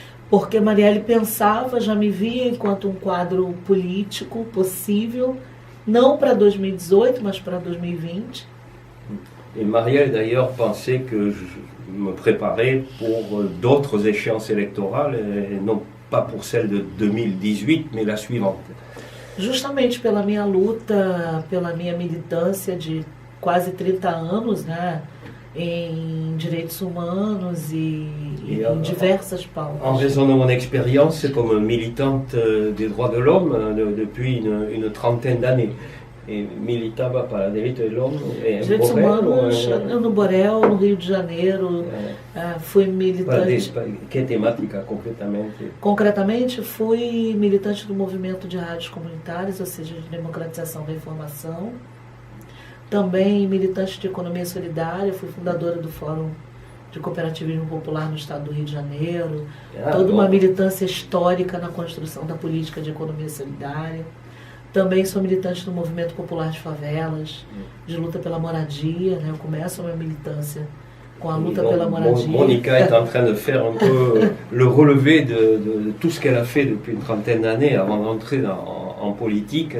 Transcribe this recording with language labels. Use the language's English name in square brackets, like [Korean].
[Portuguese] Porque Marielle pensava, já me via enquanto um quadro político possível, não para 2018, mas para 2020. [French] Et Marielle d'ailleurs pensait que je me préparais pour d'autres échéances électorales, et non pas pour celle de 2018, mais la suivante. [Portuguese] Justamente pela minha luta, pela minha militância de quase 30 anos, né, em direitos humanos e em diversas pautas. [French] En raison de mon expérience comme militante des droits de l'homme depuis une trentaine d'années. [Portuguese] E militava para direitos [French] de l'homme [Portuguese] direitos humanos no Borel, no Rio de Janeiro. Fui militante. Que temática concretamente? Concretamente, fui militante do movimento de rádios comunitárias, ou seja, de democratização da informação. Também militante de economia solidária, fui fundadora do Fórum de Cooperativismo Popular no estado do Rio de Janeiro. Toda uma militância histórica na construção da política de economia solidária. Também sou militante do Movimento Popular de Favelas, de luta pela moradia, né? Eu começo a minha militância com a luta pela moradia. [French] Monica est en train de faire un peu le relevé de tout ce qu'elle a fait depuis une trentaine d'années avant d'entrer en politique.